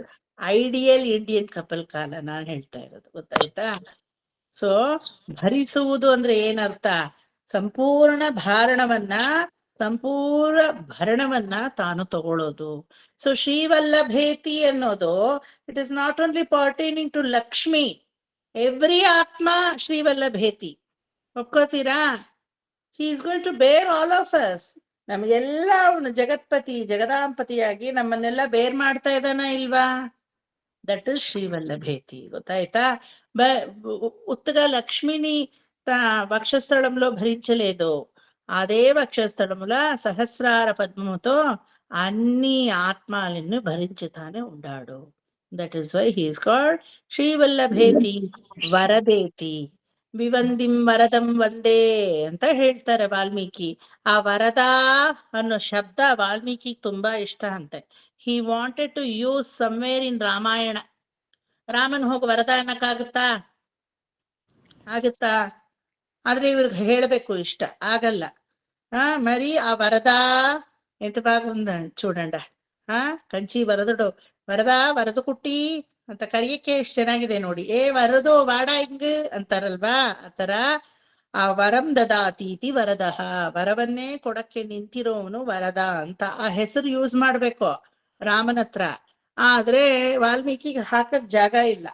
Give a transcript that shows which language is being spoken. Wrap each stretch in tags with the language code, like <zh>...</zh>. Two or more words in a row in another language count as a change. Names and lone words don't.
<kn>ಐಡಿಯಲ್ ಇಂಡಿಯನ್ ಕಪಲ್ ಕಾಲ ನಾನ್ ಹೇಳ್ತಾ ಇರೋದು, ಗೊತ್ತಾಯ್ತಾ? ಸೊ ಭರಿಸುವುದು ಅಂದ್ರೆ ಏನರ್ಥ? ಸಂಪೂರ್ಣ ಭರಣವನ್ನ ತಾನು ತಗೊಳ್ಳೋದು. ಸೊ ಶ್ರೀವಲ್ಲಭೇತಿ ಅನ್ನೋದು</kn> <en>it is not only pertaining to</en> <kn>ಲಕ್ಷ್ಮಿ. ಎವ್ರಿ ಆತ್ಮ ಶ್ರೀವಲ್ಲಭೇತಿ. ಒಪ್ಕೋತೀರಾ?</kn> <en>He is going to bear all of us.</en> <kn>ನಮ್ಗೆಲ್ಲ ಅವನು ಜಗತ್ಪತಿ, ಜಗದಾಂಪತಿಯಾಗಿ ನಮ್ಮನ್ನೆಲ್ಲ ಬೇರ್ ಮಾಡ್ತಾ ಇದ್ದಾನ ಇಲ್ವಾ?</kn> <en>That is ಶ್ರೀವಲ್ಲಭೇತಿ. ಗೊತ್ತಾಯ್ತಾ?</en> <te>ఉత్తగా లక్ష్మిని వక్షస్థలంలో భరించలేదు. అదే వక్షస్థలముల సహస్రార పద్మముతో అన్ని ఆత్మలను భరించుతానే ఉండాడు.</te> <en>That is why he is called ಶ್ರೀವಲ್ಲಭೇತಿ ವರದೇತಿ.</en> <kn>ವಿವಂದಿಂ ವರದಂ ವಂದೇ ಅಂತ ಹೇಳ್ತಾರೆ ವಾಲ್ಮೀಕಿ. ಆ ವರದ ಅನ್ನೋ ಶಬ್ದ ವಾಲ್ಮೀಕಿ ತುಂಬಾ ಇಷ್ಟ ಅಂತೆ.</kn> <en>He wanted to use somewhere in Ramayana.</en> <kn>ರಾಮನ್ ಹೋಗಿ ವರದ ಅನ್ನಕ್ಕಾಗುತ್ತಾ? ಆಗುತ್ತಾ? ಆದ್ರೆ ಇವ್ರಿಗೆ ಹೇಳ್ಬೇಕು ಇಷ್ಟ ಆಗಲ್ಲ.</kn> <te>మరి ఆ వరద ఎంత బాగుందండి చూడండి. కంచి వరదుడు వరద వరద కుట్టి</te> <kn>ಅಂತ ಕರೆಯಕ್ಕೆ ಎಷ್ಟು ಚೆನ್ನಾಗಿದೆ ನೋಡಿ. ವರದೋ ವಾಡ ಹಿಂಗ್ ಅಂತಾರಲ್ವಾ, ಆತರ ಆ ವರಂ ದದಾತೀತಿ ವರದಃ, ವರವನ್ನೇ ಕೊಡಕ್ಕೆ ನಿಂತಿರೋವನು ವರದ ಅಂತ ಆ ಹೆಸರು ಯೂಸ್ ಮಾಡ್ಬೇಕು ರಾಮನ ಹತ್ರ. ಆದ್ರೆ ವಾಲ್ಮೀಕಿಗೆ ಹಾಕಕ್ ಜಾಗ ಇಲ್ಲ.</kn>